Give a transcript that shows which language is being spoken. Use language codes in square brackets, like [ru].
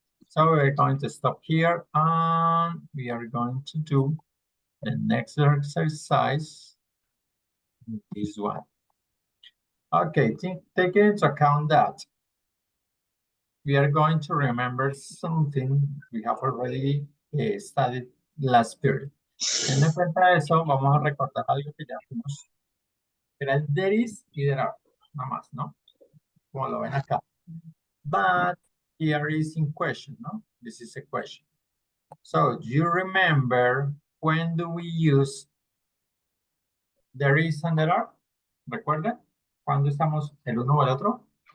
[en] So we're going to stop here and we are going to do the next exercise. This one. Okay, taking into account that we are going to remember something we have already studied last period. [es] Teniendo en cuenta eso, vamos a recordar algo que ya vimos. Era el there is y there are, nada más, ¿no? Como lo ven acá. [en] But here is in question, no? This is a question. So, do you remember when do we use there is and there are? [es] ¿Recuerdan? ¿Cuándo usamos el uno o el otro?